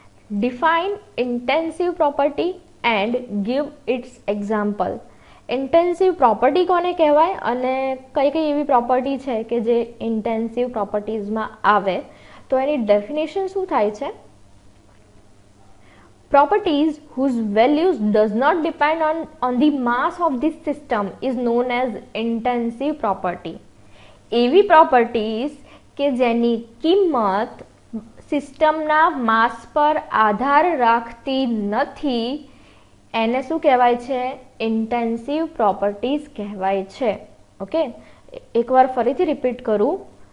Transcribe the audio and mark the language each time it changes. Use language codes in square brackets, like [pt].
[en] Define intensive property and give its example. [gu] Intensive property કોને કહેવાય અને કઈ કઈ એવી પ્રોપર્ટી છે કે જે ઇન્ટેન્સિવ પ્રોપર્ટીઝમાં આવે, તો એની ડેફિનેશન શું થાય છે? [en] Properties whose values does not depend on the mass of the system is known as intensive property. [gu] એવી પ્રોપર્ટીઝ કે જેની કિંમત સિસ્ટમના માસ પર આધાર રાખતી નથી એને શું કહેવાય છે? ઇન્ટેન્સિવ પ્રોપર્ટીઝ કહેવાય છે. ઓકે, એકવાર ફરીથી રિપીટ કરું.